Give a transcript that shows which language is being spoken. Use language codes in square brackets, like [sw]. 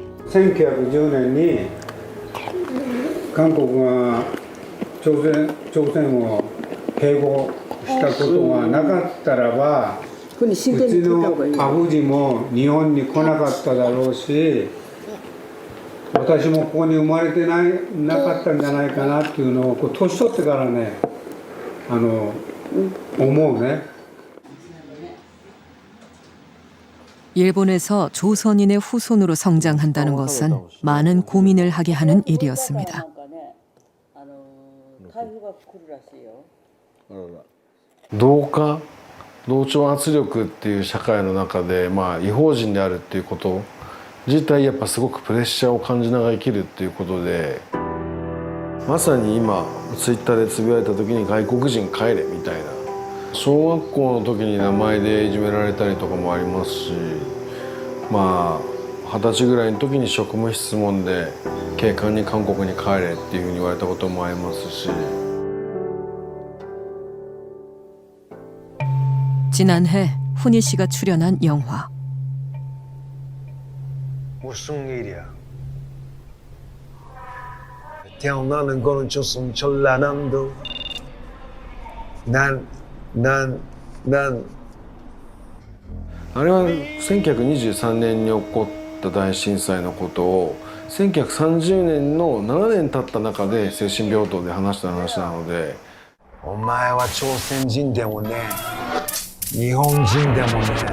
[ja] 1910年に韓国が朝鮮を併合したことがなかったらば、うちのアブジも日本に来なかっただろうし、私もここに生まれてなかったんじゃないかなっていうのを年取ってからね、思うね。 [ko] 일본에서 조선인의 후손으로 성장한다는 것은 많은 고민을 하게 하는 일이었습니다. [ja] 同調圧力っていう社会の中で、異邦人であるっていうこと自体やっぱすごくプレッシャーを感じながら生きるっていうことで、まさに今ツイッターでつぶやいた時に外国人帰れみたいな、小学校の時に名前でいじめられたりとかもありますし、20歳ぐらいの時に職務質問で警官に韓国に帰れっていうふうに言われたこともありますし。 [ko] 지난해 훈이 씨가 출연한 영화. 무슨 일이야? 태어나는 거는 조선 전라남도. [ja] 난あれは1923年に起こった大震災のことを1930年の7年経った中で精神病棟で話した話なので、お前は朝鮮人でもね、日本人でもね。